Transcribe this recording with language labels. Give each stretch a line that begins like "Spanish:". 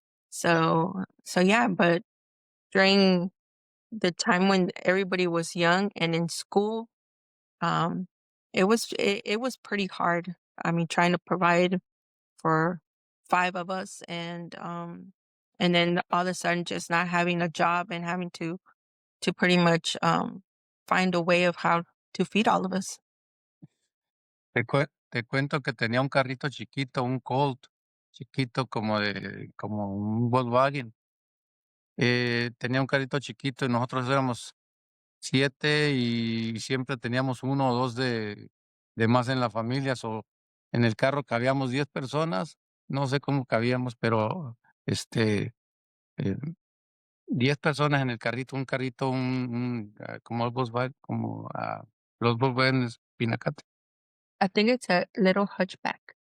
English: So yeah, but during the time when everybody was young and in school, um, it was pretty hard. I mean, trying to provide for five of us, and then all of a sudden just not having a job and having to pretty much find a way of how to feed all of us.
Spanish: Te cuento que tenía un carrito chiquito, un Colt chiquito como un Volkswagen. Tenía un carrito chiquito y nosotros éramos 7 y siempre teníamos 1 o 2 de más en la familia, en el carro cabíamos 10 personas, no sé cómo cabíamos, pero, 10 personas en el carrito, un carrito, como el Volkswagen, los Volkswagen Pinacate.
English: I think it's a little hatchback.